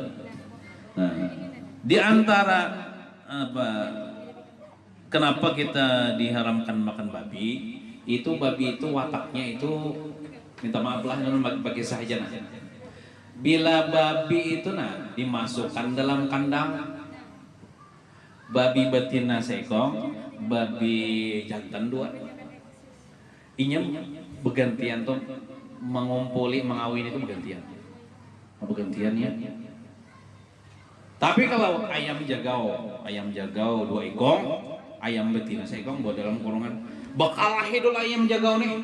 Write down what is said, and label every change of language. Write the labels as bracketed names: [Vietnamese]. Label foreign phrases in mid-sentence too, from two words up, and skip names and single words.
[Indonesian] Nah, di antara kenapa kita diharamkan makan babi? Itu babi itu wataknya itu, minta maaf lah bagi sahaja. [Banjar] Nah, bila babi itu dimasukkan dalam kandang, babi betina sekong, babi jantan 2, inya bergantian tuh mengumpuli mengawin itu bergantian ya. Tapi kalau ayam jagau 2 ekong, ayam betina sekong buat dalam kurungan, bakal lahir ayam jagau nih.